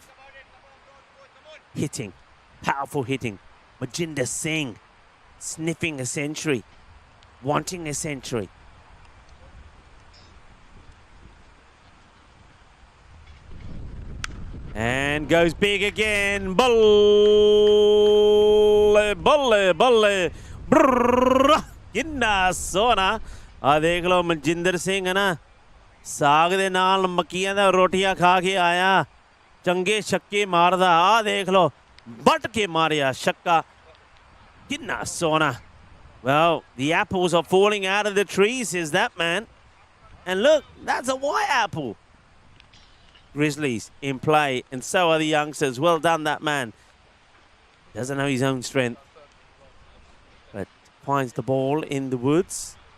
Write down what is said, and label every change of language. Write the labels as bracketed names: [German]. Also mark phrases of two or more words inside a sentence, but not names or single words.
[English] Hitting. Powerful hitting. Majinder Singh. Sniffing a century. Wanting a century. And goes big again. [Punjabi] ਬੱਲੇ ਬੱਲੇ ਬੱਲੇ. Brrrr. ਕਿੰਨਾ ਸੋਨਾ. ਆ ਦੇਖ ਲੋ ਮਨਜਿੰਦਰ ਸਿੰਘ ਹੈ ਨਾ ਸਾਗ ਦੇ ਨਾਲ ਮੱਕੀਆਂ ਦਾ ਰੋਟੀਆਂ ਖਾ ਕੇ ਆਇਆ ਚੰਗੇ ਛੱਕੇ ਮਾਰਦਾ ਆ ਦੇਖ ਲੋ ਬਟ ਕੇ ਮਾਰਿਆ ਛੱਕਾ ਕਿੰਨਾ ਸੋਨਾ. [English] Well, the apples are falling out of the trees, says that man. And look, that's a white apple. Grizzlies in play, and so are the youngsters. Well done, that man. Doesn't know his own strength, but finds the ball in the woods.